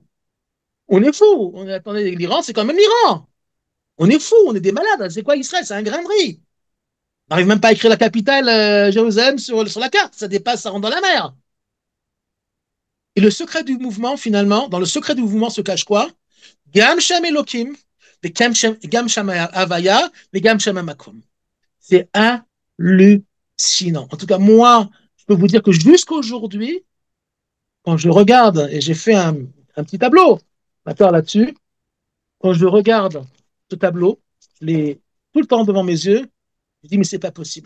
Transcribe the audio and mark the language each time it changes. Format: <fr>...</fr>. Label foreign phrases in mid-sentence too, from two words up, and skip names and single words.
<fr>On est fou. Attendez, l'Iran, c'est quand même l'Iran. On est fou, on est des malades. C'est quoi Israël? C'est un grain de riz. On n'arrive même pas à écrire la capitale, Jérusalem, sur la carte. Ça dépasse, ça rentre dans la mer. Et le secret du mouvement, finalement, dans le secret du mouvement se cache quoi?</fr> <he>גם שם אלוהים, גם שם הויה, mais גם שם מקום.</he> <fr>C'est hallucinant. En tout cas, moi, je peux vous dire que jusqu'aujourd'hui, quand je regarde, et j'ai fait un petit tableau, d'accord, là-dessus, quand je regarde ce tableau, tout le temps devant mes yeux, je dis, mais c'est pas possible.</fr>